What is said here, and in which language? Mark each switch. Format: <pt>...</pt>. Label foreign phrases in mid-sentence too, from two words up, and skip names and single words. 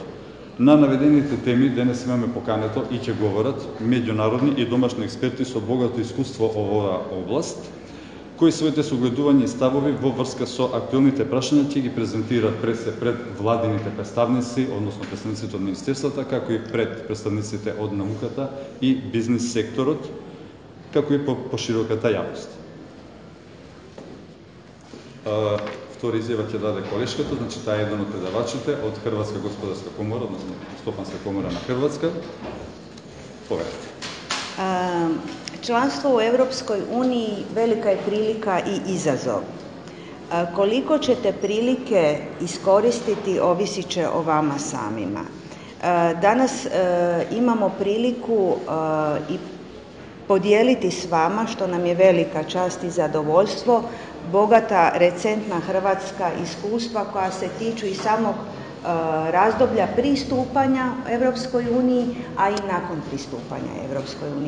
<mk>На наведените теми денес имаме покането и ќе говорат меѓународни и домашни експерти со богато искуство во оваа област, кои своите согледувања и ставови во врска со актуелните прашања ќе ги презентираат пред владините представници, односно представниците од министерствата, како и пред представниците од науката и бизнис секторот, како и по широката јавност. Втора изјава ќе даде колешката, значи таа е еден од предавачите од Хрватска господарска комора, односно Стопанска комора на Хрватска. Поверите.</mk> <hr>Članstvo u Europskoj uniji velika je prilika i izazov. Koliko ćete prilike iskoristiti ovisit će o vama samima. Danas imamo priliku i podijeliti s vama, što nam je velika čast i zadovoljstvo, bogata recentna hrvatska iskustva koja se tiču i samog razdoblja pristupanja Europskoj uniji, a i nakon pristupanja Europskoj uniji.</hr>